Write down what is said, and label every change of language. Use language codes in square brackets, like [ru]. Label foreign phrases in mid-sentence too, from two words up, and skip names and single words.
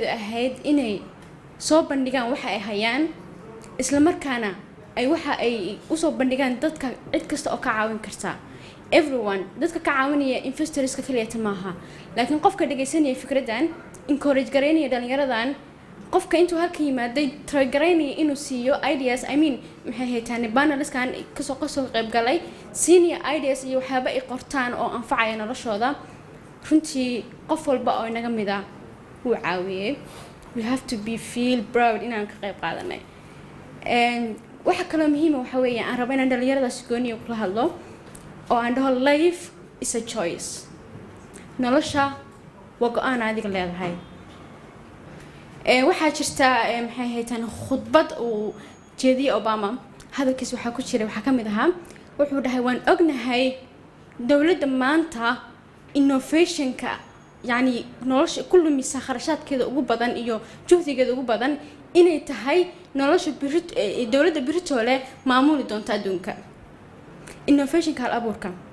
[so] ahayd inay soo bandhigaan waxa ay hayaan isla markaana ay waxa ay u soo bandhigaan dadka cid kasta oo ka caawin karta everyone dadka ka caawinaya investorska kaliya maaha laakiin qofka dhageysanaya fikradan encourage gareynaya dhalinyaradan qofka intuu halka yimaaday try gareynaya inuu siiyo ideas maxay haytaan panelskan kasoo qayb galay [en] senior ideas [so] iyo waxyaabo ay qortaan oo anfacaya noloshooda runtii qof walba oo inaga mid ah wuu caawiyay [en] we have to be feel proud [so] inaan ka qayb qaadanay waxa kale muhiim ah waxa weeye aan rabo inaan dhalinyaradaas gooniyo kula hadlo oo aan dhaho [en] life is a choice [so] nolosha waa go'aan adiga leedahay waxaa jirta maxay haytaan khudbad uu jeediyay Obama hadalkiis waxa ku jiray waxa kamid ahaa wuxuu dhahay waan ognahay dawladda maanta innovationka yani nolosha kullu misa kharashaadkeeda ugu badan iyo juhdigeeda ugu badan inay tahay nolosha dawladda Britole maamuli doonta adduunka innovationka hal abuurka